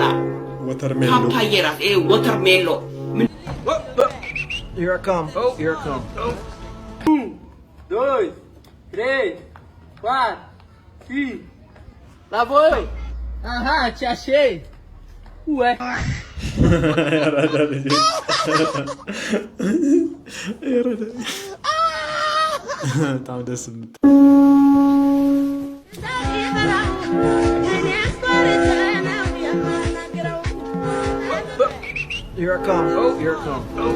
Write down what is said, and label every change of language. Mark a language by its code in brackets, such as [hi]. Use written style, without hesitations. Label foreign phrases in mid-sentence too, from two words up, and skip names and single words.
[am] ወተርሜሎ ፓፓዬ ራስ፣ ወተርሜሎ [en] Here I come. Here I come. 2, 3, 4, 5. [pt] Lá vou eu. Aham, te achei. Ué. [am] በጣም ደስ የምት [en] Here I come. Here I come.